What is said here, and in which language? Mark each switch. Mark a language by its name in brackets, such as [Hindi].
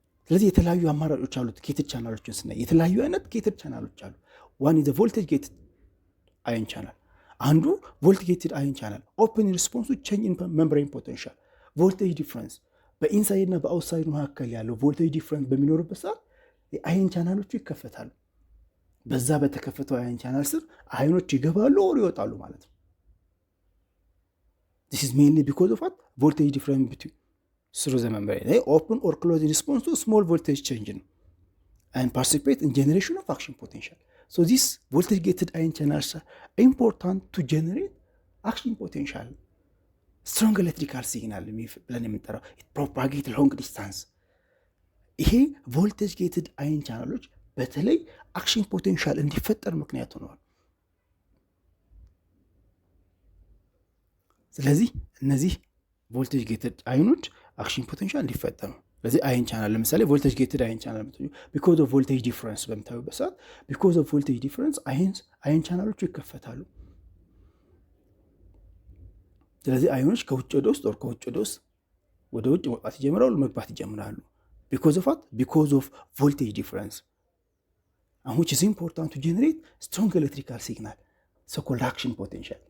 [Amharic] ስለዚህ የተለያዩ አማራጮች አሉት። ጌትድ ቻናሎችን ስናይ የተለያዩ አይነት ጌትድ ቻናሎች አሉ። [English] ዋን ኢዝ ቮልቴጅ ጌትድ አየን ቻናል። [Amharic] አንዱ ቮልቴጅ ጌትድ አየን ቻናል [English] ኦፕን ሪስፖንስ ቱ ቼንጅ ኢን ሜምብሬን ፖቴንሻል ቮልቴጅ ዲፍረንስ፣ [Amharic] በኢንሳይድ እና በአውትሳይድ መካከል ያለው ቮልቴጅ ዲፍረንስ በሚኖርበት ሰዓት የአየን ቻናሎቹ ይከፈታሉ። በዛ በተከፈተው አየን ቻናል ስር አየኖች ይገባሉ ወር ይወጣሉ ማለት ነው። [English] this is mainly because of what voltage difference between through the membrane. They open or close in response to small voltage change and participate in generation of action potential. So these voltage gated ion channels are important to generate action potential, strong electrical signal [Amharic] ብለን የምንጠራው [English] it propagate long distance። [Amharic] ይሄ ቮልቴጅ ጌትድ አየን ቻናሎች በተለይ አክሽን ፖቴንሻል እንዲፈጠር ምክንያት ሆነዋል። ስለዚህ እነዚህ ቮልቴጅ ጌትድ አየኖች አክሽን ፖቴንሻል እንዲፈጠር ነው። ስለዚህ አየን ቻናል ለምሳሌ ቮልቴጅ ጌትድ አየን ቻናል [English] ቢኮዝ ኦፍ ቮልቴጅ ዲፍረንስ [Amharic] በምታዩበት ሰዓት ቢኮዝ ኦፍ ቮልቴጅ ዲፍረንስ አየን ቻናሎቹ ይከፈታሉ። ስለዚህ አየኖች ከውጭ ወደ ውስጥ ወር ከውጭ ወደ ውጭ መውጣት ይጀምራሉ፣ መግባት ይጀምራሉ። [English] because of what? Because of voltage difference, and which is important to generate strong electrical signal, so-called action potential.